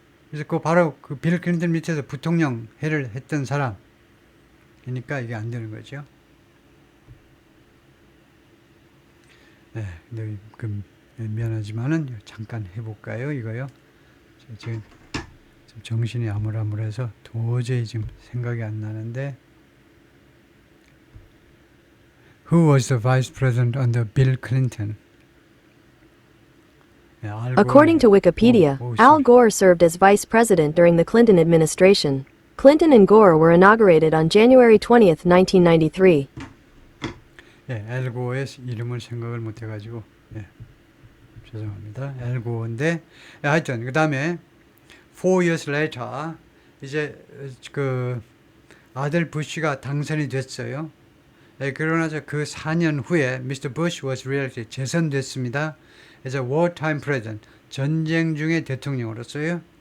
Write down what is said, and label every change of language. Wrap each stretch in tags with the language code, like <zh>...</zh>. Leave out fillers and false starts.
<ko>그래서 그 바로 그 빌 클린턴 밑에서 부통령 해를 했던 사람이니까 이게 안 되는 거죠. 근데 그 미안하지만은 잠깐 해볼까요? 이거요. 지금 좀 정신이 아물아물해서 도저히 지금 생각이 안 나는데.</ko> <en>Who was the vice president under Bill Clinton? According to Wikipedia, Al Gore served as vice president during the Clinton administration. Clinton and Gore were inaugurated on January 20th, 1993.</en> <ko>알 고어의 이름을 생각을 못 해가지고 죄송합니다. 알 고어인데 하여튼 그 다음에</ko> <en>4 years later</en> <ko>이제 그 아들 부시가 당선이 됐어요. 그러나서 그 4년 후에 Mr.</ko> <en>Bush was re-elected</en> <ko>재선됐습니다.</ko> <en>as a wartime president</en> <ko>전쟁 중의 대통령으로서요.</ko>